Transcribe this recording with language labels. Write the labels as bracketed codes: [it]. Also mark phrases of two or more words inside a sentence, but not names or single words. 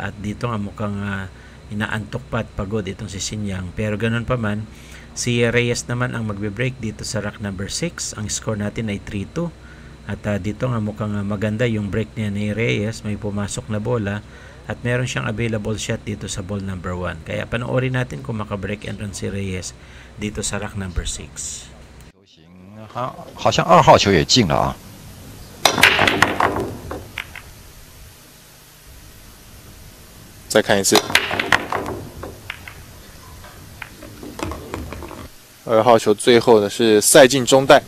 [tl] At dito nga mukhang inaantok pa at pagod itong si Sinyang. Pero ganun pa man, si Reyes naman ang magbe-break dito sa [en] rack number 6. [tl] Ang score natin ay 3-2. At dito nga mukhang maganda yung break niya ni Reyes. May pumasok na bola at meron siyang [en] available shot [tl] dito sa [en] ball number 1. [tl] Kaya panoorin natin kung maka- [en] break and run [tl] si Reyes dito sa [en] rack number 6. [zh] 好像2号球也进了啊。再看一次。2号球最后的是塞进中袋，